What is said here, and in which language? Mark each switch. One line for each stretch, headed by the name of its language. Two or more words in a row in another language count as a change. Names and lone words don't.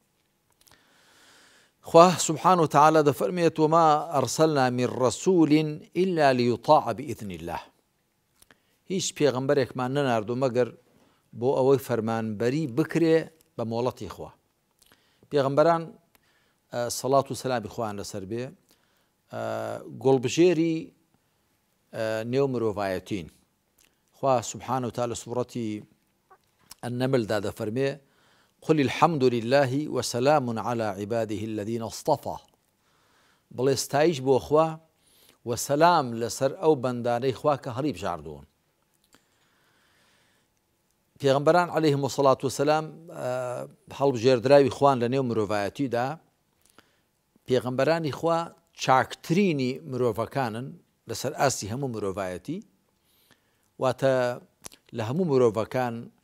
Central Kurdish: خوا
Arabic: سبحانه وتعالى
Central Kurdish: دەفەرمێت:
Arabic: وما أرسلنا من رسول إلا ليطاع بإذن الله.
Central Kurdish: هیچ پێغەمبەرێکمان نەناردوو مەگەر بۆ ئەوەی فەرمانبەری بکرێ بە مۆڵەتی خوا. پێغەمبەران سەڵات و سەلامی خوایان لەسەر بێ گۆڵبژێری نێو مرۆڤایەتین. خوا
Arabic: سبحانه وتعالى
Central Kurdish: سوورەتی النمل دا دەفەرمێ:
Arabic: قل الحمد لله وسلام على عباده الذين اصطفى.
Central Kurdish: بڵێ ستایش بۆ خوا و سەلام لەسەر ئەو بەندانەی خوا کە هەڵی بژاردوون. پێغەمبەران
Arabic: عەلەیهیم الصەلاة وەسەلام
Central Kurdish: هەڵبژێردراوی خوان لە نێو مرۆڤایەتیدا. پێغەمبەرانی خوا چاکترینی مرۆڤەکانن لەسەر ئاستی هەموو مرۆڤایەتی، واتە لە هەموو مرۆڤەکان